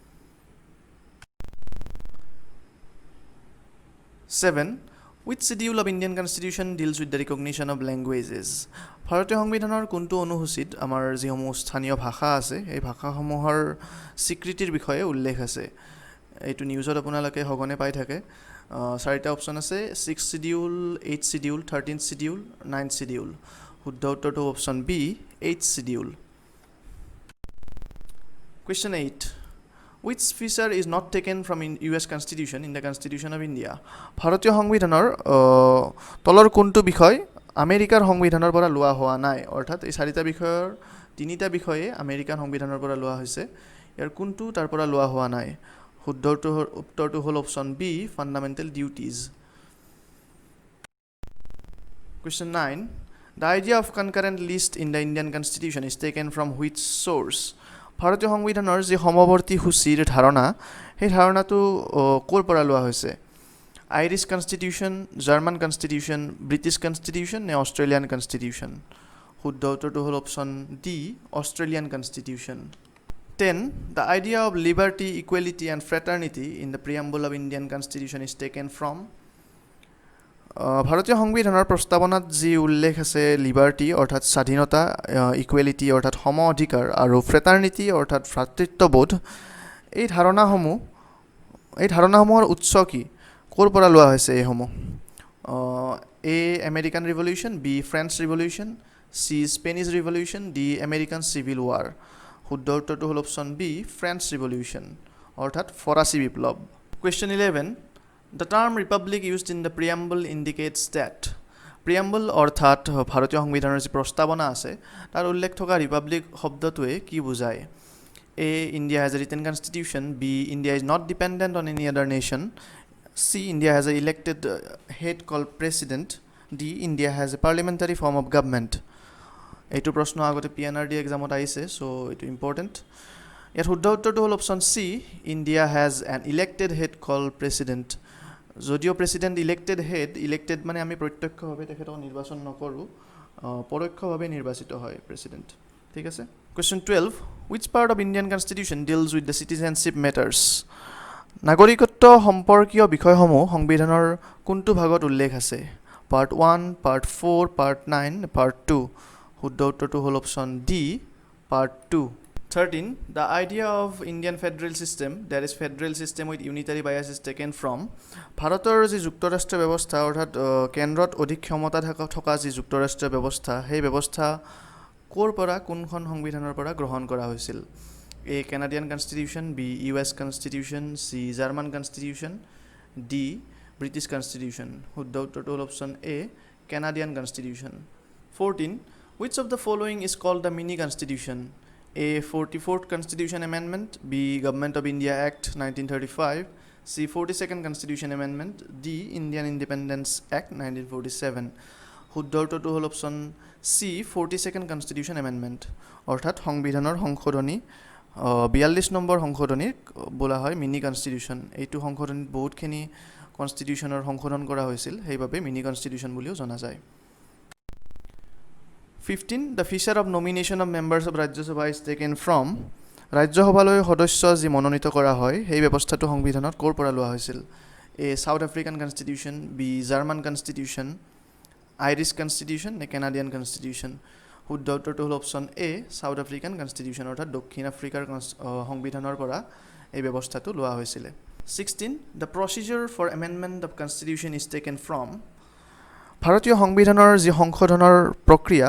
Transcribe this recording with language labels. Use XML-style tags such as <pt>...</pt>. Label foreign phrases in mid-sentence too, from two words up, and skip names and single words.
<en>7. Which schedule of Indian Constitution deals with the recognition of languages?</en> <as>ভাৰতীয় সংবিধানৰ কোনটো অনুসূচীত আমাৰ যিসমূহ স্থানীয় ভাষা আছে এই ভাষাসমূহৰ স্বীকৃতিৰ বিষয়ে উল্লেখ আছে? এইটো নিউজত আপোনালোকে সঘনে পাই থাকে। চাৰিটা অপশ্যন আছে, 6 শিডিউল, 8 শিডিউল, 13 শিডিউল, 9 শিডিউল। শুদ্ধ উত্তৰটো</as> <en>option B 8 schedule. Question 8. Which feature is not taken from US Constitution in the Constitution of India?</en> <as>ভাৰতীয় সংবিধানৰ তলৰ কোনটো বিষয় আমেৰিকাৰ সংবিধানৰ পৰা লোৱা হোৱা নাই? অৰ্থাৎ এই চাৰিটা বিষয়ৰ তিনিটা বিষয়ে আমেৰিকান সংবিধানৰ পৰা লোৱা হৈছে, ইয়াৰ কোনটো তাৰ পৰা লোৱা হোৱা নাই? শুদ্ধ উত্তৰটো হ'ল</as> <en>option B fundamental duties. Question 9. The idea of concurrent list in the Indian Constitution is taken from which source?</en> <as>ভাৰতীয় সংবিধানৰ যি সমৱৰ্তী সূচীৰ ধাৰণা সেই ধাৰণাটো ক'ৰ পৰা লোৱা হৈছে? আইৰিছ কনষ্টিটিউশ্যন, জাৰ্মান কনষ্টিটিউশ্যন, ব্ৰিটিছ কনষ্টিটিউশ্যন নে অষ্ট্ৰেলিয়ান কনষ্টিটিউশ্যন? শুদ্ধ উত্তৰটো হ'ল</as> <en>option D Australian constitution. 10. The idea of liberty, equality and fraternity in the preamble of Indian Constitution is taken from?</en> <as>ভাৰতীয় সংবিধানৰ প্ৰস্তাৱনাত যি উল্লেখ আছে লিবাৰ্টি অৰ্থাৎ স্বাধীনতা, ইকুৱেলিটি অৰ্থাৎ সম অধিকাৰ আৰু ফ্ৰেটাৰ্নিটি অৰ্থাৎ ভ্ৰাতৃত্ববোধ এই ধাৰণাসমূহৰ উৎস কি? ক'ৰ পৰা লোৱা হৈছে এইসমূহ? A আমেৰিকান ৰিভলিউশ্যন, B ফ্ৰেঞ্চ ৰিভলিউশ্যন, C স্পেনিছ ৰিভলিউশ্যন, D আমেৰিকান চিভিল ৱাৰ। শুদ্ধ উত্তৰটো হ'ল</as> <en>option B French revolution</en> <as>অৰ্থাৎ ফৰাচী বিপ্লৱ।</as> <en>কুৱেশ্যন 11. The term republic used in the preamble indicates that preamble</en> <as>অৰ্থাৎ ভাৰতীয় সংবিধানৰ যি প্ৰস্তাৱনা আছে তাৰ উল্লেখ থকা ৰিপাব্লিক শব্দটোৱে কি বুজায় A.</as> <en>India has a written constitution. B. India is not dependent on any other nation. C. India has an elected head called president. D. India has a parliamentary form of government.</en> <as>এইটো প্ৰশ্ন আগতে PNRD এক্সামত আহিছে সো এইটো ইম্পৰ্টেণ্ট ইয়াত শুদ্ধ উত্তৰটো হ'ল</as> <en>option C India has an elected head called president</en> <as>যদিও</as> <en>president elected</en> <as>মানে আমি প্ৰত্যক্ষভাৱে তেখেতক নিৰ্বাচন নকৰোঁ পৰোক্ষভাৱে নিৰ্বাচিত হয় প্ৰেচিডেণ্ট ঠিক আছে</as> <en>Question 12. Which part of Indian Constitution deals with the citizenship matters?</en> <as>নাগৰিকত্ব সম্পৰ্কীয় বিষয়সমূহ সংবিধানৰ কোনটো ভাগত উল্লেখ আছে</as> <en>Part 1, Part 4, Part 9, Part 2.</en> <as>শুদ্ধ উত্তৰটো হ'ল</as> <en>option D Part 2. 13. The idea of Indian federal system, that is federal system with unitary bias, is taken from</en> <as>ভাৰতৰ যি যুক্তৰাষ্ট্ৰীয় ব্যৱস্থা অৰ্থাৎ কেন্দ্ৰত অধিক ক্ষমতা থকা যি যুক্তৰাষ্ট্ৰীয় ব্যৱস্থা সেই ব্যৱস্থা ক'ৰ পৰা কোনখন সংবিধানৰ পৰা গ্ৰহণ কৰা হৈছিল A.</as> <en>Canadian Constitution, B. US Constitution, C. German Constitution, D. British Constitution.</en> <as>শুদ্ধ উত্তৰটো হ'ল</as> <en>option A. Canadian Constitution. 14. Which of the following is called the mini constitution? A. 44th Constitution Amendment, B. Government of India Act 1935, C. 42nd Constitution Amendment, D. Indian Independence Act 1947.</en> <as>শুদ্ধ উত্তৰটো হ'ল</as> <en>option C 42nd Constitution Amendment</en> <as>অৰ্থাৎ সংবিধানৰ সংশোধনী 42 নম্বৰ সংশোধনীক বোলা হয়</as> <en>mini constitution</en> <as>এইটো সংশোধনীত বহুতখিনি কনষ্টিটিউশ্যনৰ সংশোধন কৰা হৈছিল সেইবাবে</as> <en>mini constitution</en> <as>বুলিও জনা যায়</as> <en>15 The feature of nomination of members of Rajya Sabha is taken from</en> <as>ৰাজ্যসভালৈ সদস্য যি মনোনীত কৰা হয় সেই ব্যৱস্থাটো সংবিধানত ক'ৰ পৰা লোৱা হৈছিল A.</as> <en>South African Constitution, B. German Constitution,</en> <as>আইৰিছ কনষ্টিটিউশ্যন নে কেনাডিয়ান কনষ্টিটিউশ্যন শুদ্ধ উত্তৰটো হ'ল</as> <en>option A South African constitution</en> <as>অৰ্থাৎ দক্ষিণ আফ্ৰিকাৰ সংবিধানৰ পৰা এই ব্যৱস্থাটো লোৱা হৈছিলে</as> <en>16 the procedure for amendment of constitution is taken from</en> <as>ভাৰতীয় সংবিধানৰ যি সংশোধনৰ প্ৰক্ৰিয়া</as>